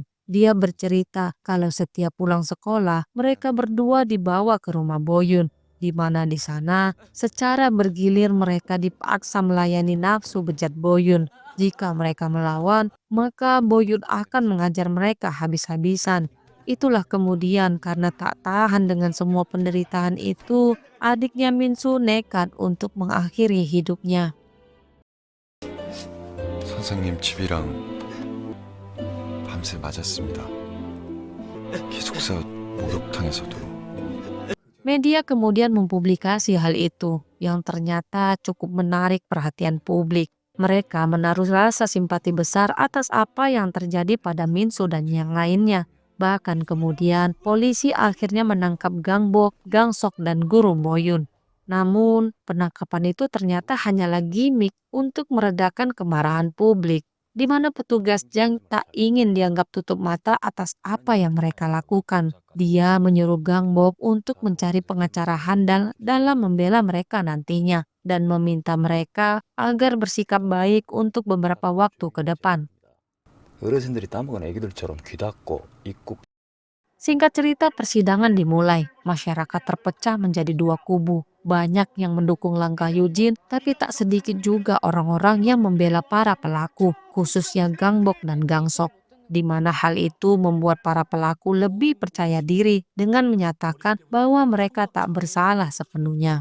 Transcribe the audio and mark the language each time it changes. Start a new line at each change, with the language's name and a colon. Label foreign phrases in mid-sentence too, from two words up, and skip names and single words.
Indonesian: Dia bercerita kalau setiap pulang sekolah, mereka berdua dibawa ke rumah Boyun, di mana di sana secara bergilir mereka dipaksa melayani nafsu bejat Boyun. Jika mereka melawan, maka Boyun akan mengajar mereka habis-habisan. Itulah kemudian karena tak tahan dengan semua penderitaan itu, adiknya Minsu nekat untuk mengakhiri hidupnya.
Korean: 선생님 집이랑 밤새 맞았습니다. 기숙사 목욕탕에서도.
Indonesian: Media kemudian mempublikasi hal itu, yang ternyata cukup menarik perhatian publik. Mereka menaruh rasa simpati besar atas apa yang terjadi pada Minsu dan yang lainnya. Bahkan kemudian polisi akhirnya menangkap Gangbok, Gangsok, dan guru Boyun. Namun penangkapan itu ternyata hanyalah gimik untuk meredakan kemarahan publik, di mana petugas Jang tak ingin dianggap tutup mata atas apa yang mereka lakukan. Dia menyuruh Gangbok untuk mencari pengacara handal dalam membela mereka nantinya dan meminta mereka agar bersikap baik untuk beberapa waktu ke depan.
Korean: 어르신들이 따먹은 애기들처럼 귀 닫고 입국.
Indonesian: Singkat cerita, persidangan dimulai. Masyarakat terpecah menjadi dua kubu. Banyak yang mendukung langkah Eugene, tapi tak sedikit juga orang-orang yang membela para pelaku, khususnya Gangbok dan Gangsok. Di mana hal itu membuat para pelaku lebih percaya diri dengan menyatakan bahwa mereka tak bersalah sepenuhnya.